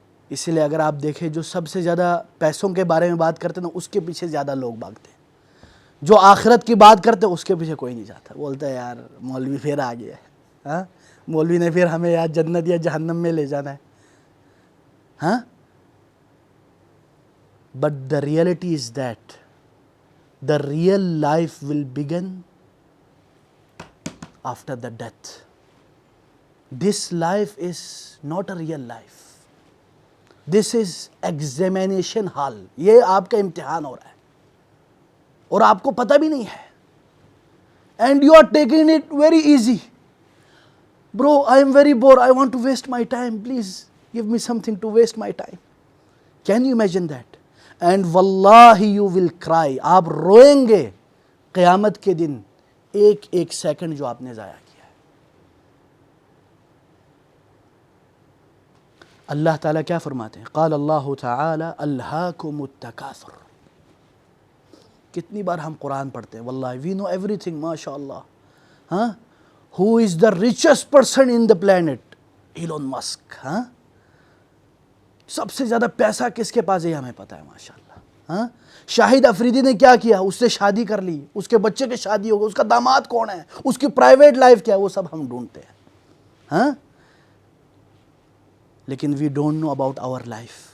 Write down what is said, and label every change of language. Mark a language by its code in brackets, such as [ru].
[ur] اسی لیے اگر آپ دیکھیں جو سب سے زیادہ پیسوں کے بارے میں بات کرتے ہیں نا، اس کے پیچھے زیادہ لوگ بھاگتے ہیں. جو آخرت کی بات کرتے ہیں اس کے پیچھے کوئی نہیں جاتا. بولتا ہے یار مولوی پھر آ گیا ہے، مولوی نے پھر ہمیں یا جنت یا جہنم میں لے جانا ہے. [en] But the reality is that the real life will begin after the death. This life is not a real life. This is examination hall. [ur] یہ آپ کا امتحان ہو رہا ہے اور آپ کو پتہ بھی نہیں ہے. [en] And you are taking it very easy. Bro, I am very bored. I want to waste my time. Please give me something to waste my time. Can you imagine that? And wallahi you will cry. [ur] آپ روئیں گے قیامت کے دن ایک ایک second جو آپ نے ضائع کیا ہے. اللہ تعالیٰ کیا فرماتے ہیں؟ [ar] قال اللہ تعالی الہاکم التکاثر. [ur] کتنی بار ہم قرآن پڑھتے ہیں. [en] واللہ we know everything. [ar] ماشاء اللہ. [en] Who is the richest person in the planet? [ur] Elon Musk. سب سے زیادہ پیسہ کس کے پاس ہے ہمیں پتہ ہے ماشاءاللہ. ہاں شاہد افریدی نے کیا کیا؟ اس سے شادی کر لی، اس کے بچے کی شادی ہو گئی، اس کا داماد کون ہے، اس کی پرائیویٹ لائف کیا ہے، وہ سب ہم ڈھونڈتے ہیں. ہاں لیکن [en] We don't know about our life.